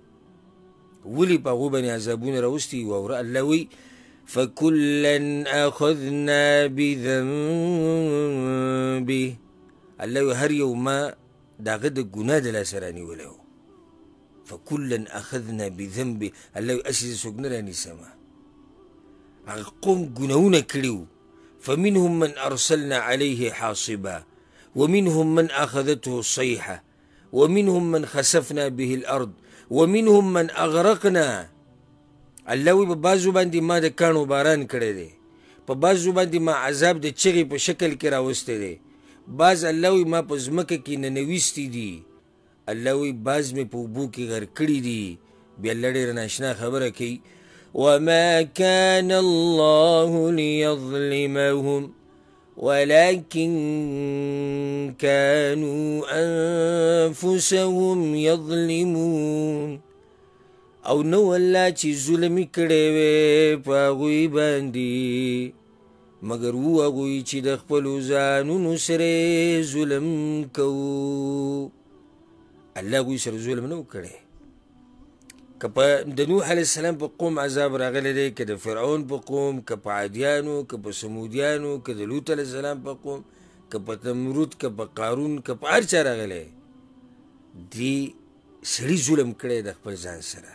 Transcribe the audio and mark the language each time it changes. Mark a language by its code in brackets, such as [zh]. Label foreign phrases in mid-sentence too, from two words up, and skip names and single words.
[ps] ولې په هغو باندې عذابونه راوستي؟ واوره، الله وایي [ar] فکلا اخذنا بذنبه. [ps] الله وایي هر یو ما د هغه د ګناه د لاسه رانیولی و. [ar] فکلا اخذنا بذنبه. [ps] الله وایي هسې زه څوک نه رانیسمه. هغه قوم ګناهونه کړي وو. [ar] فمنهم من ارسلنا عليه حاصبا ومنهم من اخذته الصيحه ومنهم من خسفنا به الارض ومنهم من اغرقنا. [ps] الله وی په بعضو باندې ما د کاڼو باران کړی دی، په بعضو باندې ما عذاب د چغې په شکل کې راوستی دی، بعض الله وی ما په ځمکه کې ننویستی دي، الله وی بعض مې په اوبو کې غر کړي دي. بیا الله ډېره ناشنا خبره کوي [ar] وما كان الله ليظلمهم ولكن كانوا أنفسهم يظلمون. [ps] او نو الله چې ظلمي کړی وی په هغوی باندې مګر و هغوی چې د خپلو ځانونو سره ظلم کوو. الله هغوی سره ظلم نه و کړی. که په د نوح [ar] علیه السلام [ps] په قوم عذاب راغلی دی، که د فرعون په قوم، که په عادیانو، که په سمودیانو، که د لوط [ar] علیه السلام [ps] په قوم، که په نمرود، که په قارون، که په هر چا راغلی، دې سړي ظلم کړی د خپل ځان سره.